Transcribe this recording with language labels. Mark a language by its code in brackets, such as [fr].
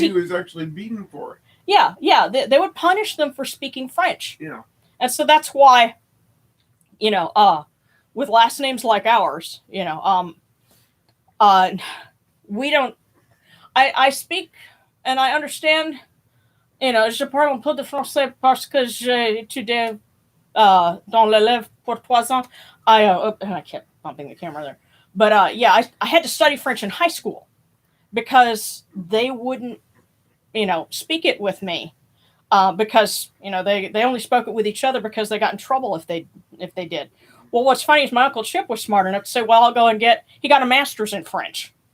[en] he was actually beaten for it. Yeah. They would punish them for speaking French. Yeah. And so that's why, with last names like ours, we don't. I speak and I understand. [fr] Je parle un peu de français parce que j'ai étudié dans l'élève pour 3 ans. [en] I kept bumping the camera there. But I had to study French in high school because they wouldn't, speak it with me. Because they only spoke it with each other because they got in trouble if they did. Well, what's funny is my Uncle Chip was smart enough to say, "Well, I'll go and he got a master's in French."